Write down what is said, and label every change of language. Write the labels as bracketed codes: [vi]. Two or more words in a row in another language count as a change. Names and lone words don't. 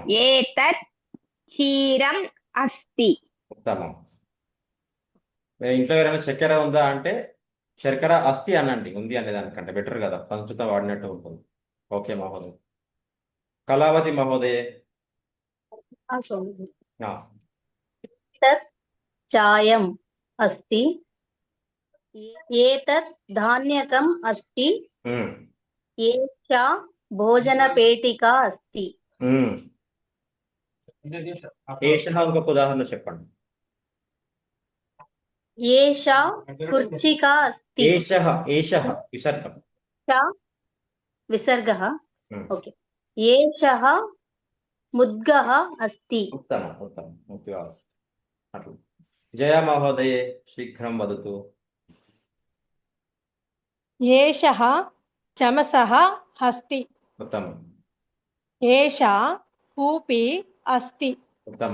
[sa] ఏతత్ క్షీరం అస్తి. [te] ఉత్తమం మీ ఇంట్లో ఎవరైనా చక్కెర ఉందా అంటే [sa] శర్కర అస్తి [te] అనండి ఉంది అనే దానికంటే బెటర్ కదా సంస్కృతం వాడినట్టు ఉంటుంది ఓకే [sa] మహోదయ్ కళావతి మహోదయే [te] ఆ, [sa] तत् चायम् अस्ति एतत् धान्यकम् अस्ति ఉమ్, एषा भोजनपेटिका अस्ति [te] ఉమ్. ఏషः ఇంకొక ఉదాహరణ చెప్పండి [sa] एषा कुर्चिका अस्ति ఏషः ఏషः విసర్గం एषा विसर्गः ఉమ్, ओके एषः मुद्गः अस्ति ఉత్తమం ఉత్తమం [te] ముఖ్యంగా వస్తుంది అట్లా [sa] జయా మహోదయే శీఘ్రం వదతు ఏషః చమసः అస్తి. ఉత్తమం ఏషా కూపీ అస్తి. ఉత్తమం